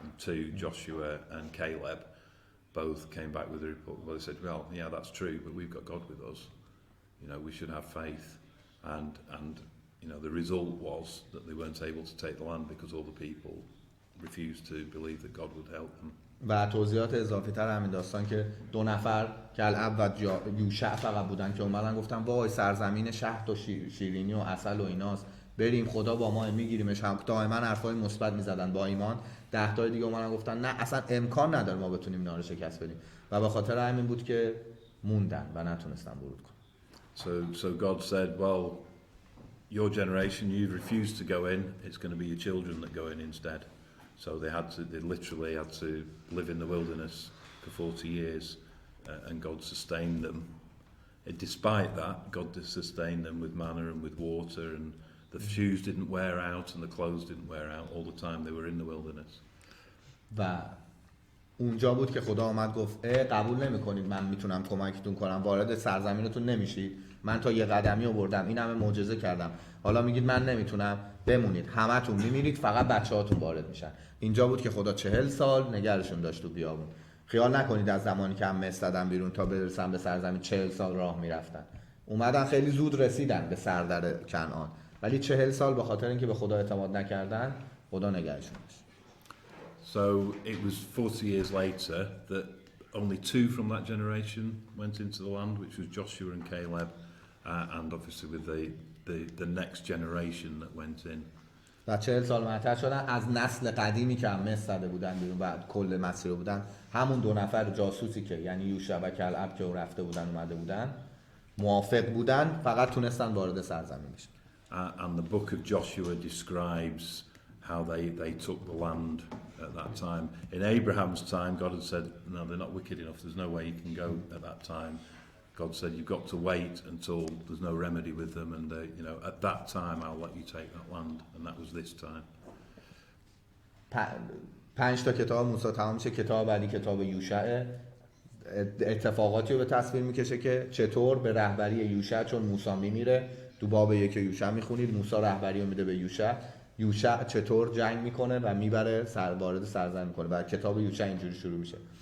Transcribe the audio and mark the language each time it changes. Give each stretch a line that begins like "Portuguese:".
English: And 2, Joshua and Caleb, both came back with a report. Well, they said, well, yeah, that's true, but we've got God with us. You know, we should have faith, and you know, the result was that they weren't able to take the land because all the people refused to believe that God would help them.
Persian: و توضیحات اضافی تر همین داستان که 2 نفر کلعب و یوشع فقط بودن که اومدن گفتن وای سرزمین شهد و شیرینی و عسل و ایناست، بریم خدا با ما میگیریمش. هم دائما حرفای مثبت میزدن با ایمان. 10 تا دیگه اومدن گفتن نه اصلا امکان نداره ما بتونیم اینا رو شکست بدیم، و به خاطر همین بود که موندن و نتونستن ورود کنن.
English: So God said, well, your generation, you've refused to go in, it's going to be your children that go in instead. So they literally had to live in the wilderness for 40 years and God sustained them. Despite that, God sustained them with manna and with water, and the shoes didn't wear out and the clothes didn't wear out all the time they were in the wilderness.
Persian: و اونجا بود که خدا آمد گفت قبول نمی‌کنید من میتونم کمکتون کنم، وارد سرزمینتون نمیشید، من تا یه قدمی آوردم، این همه معجزه کردم، حالا میگید من نمیتونم، بمونید، همتون میمیرید، فقط بچه‌هاتون وارد میشن. اینجا بود که خدا 40 سال نگرشون داشت تو بیابون. خیال نکنید از زمانی که هم مصر زدن بیرون تا برسن به سرزمین 40 سال راه میرفتن. اومدن خیلی زود رسیدن به سردر کنعان، ولی 40 سال به خاطر اینکه به خدا اعتماد نکردن خدا نگرشون داشت.
English: So it was 40 years later that only 2 from that generation went into the land, which was Joshua and Caleb, and obviously with the next generation that went in.
Persian: و 40 سال معطل شدن از نسل قدیمی که هم مصر زده بودن بیرون و کل مسیر بودن، همون 2 نفر جاسوسی که یعنی یوشع و کلب که رفته بودن اومده بودن موافق بودن، فقط تونستن وارد سرزمین بشن.
English: And the book of Joshua describes how they took the land at that time. In Abraham's time, God had said, no, they're not wicked enough, there's no way you can go at that time. God said, you've got to wait until there's no remedy with them, and at that time I'll let you take that land, and that was this time.
Persian: 5 تا کتاب موسی تمام میشه، کتاب بعدی کتاب یوشع اتفاقاتی رو به تصویر میکشه که چطور به رهبری یوشع، چون موسی میمیره، تو باب 1 یوشع میخونید موسی رهبری رو میده به یوشع چطور جنگ میکنه و میبره وارد سرزمین میکنه و کتاب یوشع اینجوری شروع میشه.